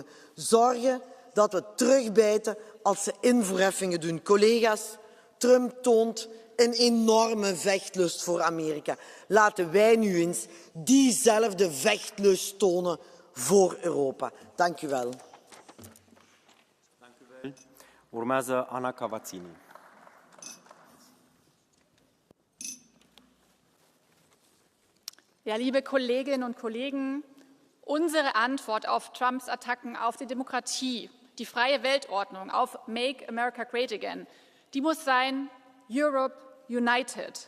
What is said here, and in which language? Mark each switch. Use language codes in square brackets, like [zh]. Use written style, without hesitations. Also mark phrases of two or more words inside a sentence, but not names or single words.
[nl] Zorgen dat we terugbijten als ze invoerheffingen doen. Collega's, Trump toont een enorme vechtlust voor Amerika. Laten wij nu eens diezelfde vechtlust tonen voor Europa. Dank u wel. Dank u wel. [ro] Urmează Anna Cavazzini. [de] Ja, liebe Kolleginnen und Kollegen, unsere Antwort auf Trumps Attacken auf die Demokratie, die freie Weltordnung, auf [en] Make America Great Again, [de] die muss sein [en] Europe United.